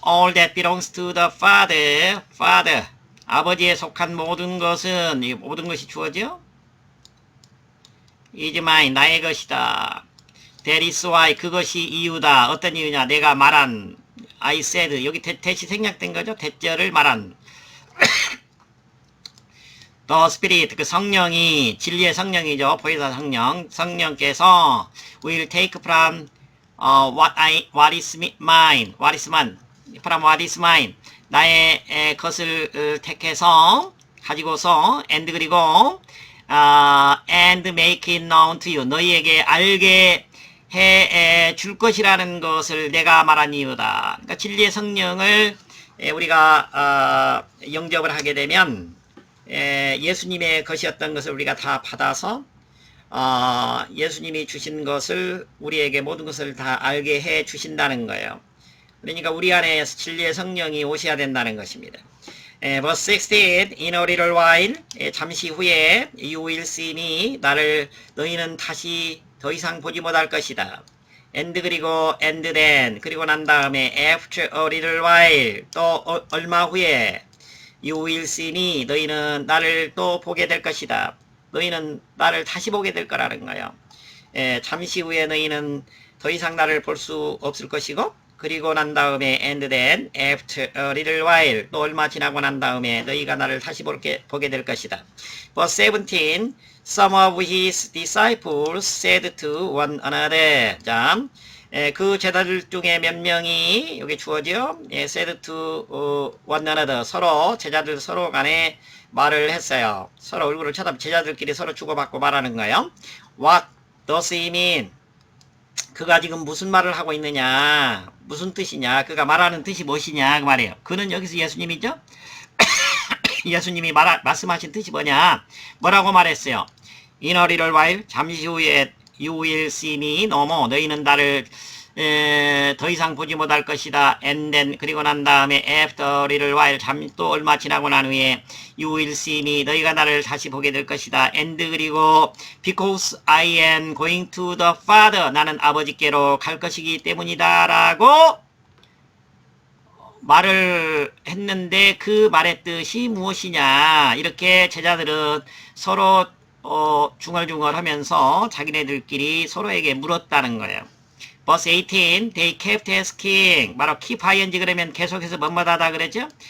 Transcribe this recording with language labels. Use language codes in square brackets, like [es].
[en] All that belongs to the Father. [ko] 아버지에 속한 모든 것은, 모든 것이 주어져? [en] is mine. [ko] 나의 것이다. [en] That is why. [ko] 그것이 이유다. 어떤 이유냐? 내가 말한 [en] I said. [ko] 여기 대시 생략된 거죠? 대절을 말한 [en] The Spirit. [ko] 그 성령이, 진리의 성령이죠. 보혜사 성령께서 [en] will take from what is mine. From what is mine. [ko] 나의 것을 택해서 가지고서 그리고 [en] and make it known to you. [ko] 너희에게 알게 해 줄 것이라는 것을 내가 말한 이유다. 그러니까 진리의 성령을 우리가 영접을 하게 되면 예수님의 것이었던 것을 우리가 다 받아서 예수님이 주신 것을 우리에게 모든 것을 다 알게 해 주신다는 거예요. 그러니까 우리 안에 진리의 성령이 오셔야 된다는 것입니다. [en] verse 16, in a little while, [ko] 잠시 후에 [en] you will see me, [ko] 나를 너희는 다시 더 이상 보지 못할 것이다. and 그리고 [en] and then, [ko] 그리고 난 다음에 [en] after a little while, [ko] 또 얼마 후에 [en] you will see me, [ko] 너희는 나를 또 보게 될 것이다. 너희는 나를 다시 보게 될 거라는 거예요. 잠시 후에 너희는 더 이상 나를 볼 수 없을 것이고, 그리고 난 다음에 [en] and then after a little while, [ko] 또 얼마 지나고 난 다음에 너희가 나를 다시 보게 될 것이다. [en] Verse 17, some of his disciples said to one another. [ko] 자, 그 제자들 중에 몇 명이 여기 주어져 [en] said to one another, [ko] 서로 제자들 서로 간에 말을 했어요. 서로 얼굴을 쳐다보고 제자들끼리 서로 주고받고 말하는 거예요. [en] What does he mean? [ko] 그가 지금 무슨 말을 하고 있느냐, 무슨 뜻이냐, 그가 말하는 뜻이 무엇이냐 그 말이에요. 그는 여기서 예수님이죠. 예수님이 말씀하신 뜻이 뭐냐, 뭐라고 말했어요. [en] In a little while, [ko] 잠시 후에 [en] you will see me no more, [ko] 너희는 나를 더 이상 보지 못할 것이다. [en] And then, [ko] 그리고 난 다음에 [en] after a little while, [ko] 또 얼마 지나고 난 후에 [en] you will see me, [ko] 너희가 나를 다시 보게 될 것이다. And 그리고 [en] because I am going to the Father, [ko] 나는 아버지께로 갈 것이기 때문이다 라고 말을 했는데 그 말의 뜻이 무엇이냐, 이렇게 제자들은 서로 중얼중얼 하면서 자기네들끼리 서로에게 물었다는 거예요. [en] Verse 18, they kept asking, [ko] 바로 keep ing 그러면 계속해서 뭐뭐하다 그랬죠?